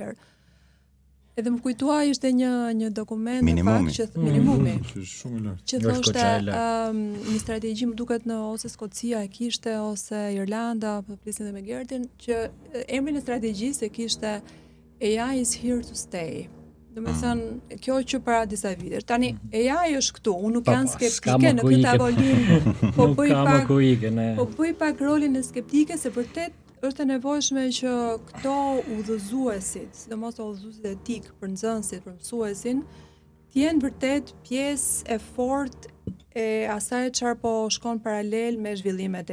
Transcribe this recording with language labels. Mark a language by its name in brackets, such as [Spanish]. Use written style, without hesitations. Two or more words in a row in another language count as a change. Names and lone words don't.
[Albanian] Edhe më kujtua ishte një dokument në fakt që minimumi. Shumë i lartë. Që thoshte një strategji më duket në ose Skocia e kishte ose Irlanda, po flisin edhe me Gertin, që emrin e strategjisë e kishte [English] AI is here to stay. [Albanian] Domethënë, kjo që para disa vitesh. Tani AI është këtu, unë nuk jam skeptike në këtë tavolinë, po bëj pak rolin e skeptike se vërtet është e nevojshme që këto udhëzuesit, sidomos udhëzuesit etik për nxënësit, për mësuesin, të jenë vërtet pjesë e fortë e asaj çfarë po shkon paralel me zhvillimet e AI.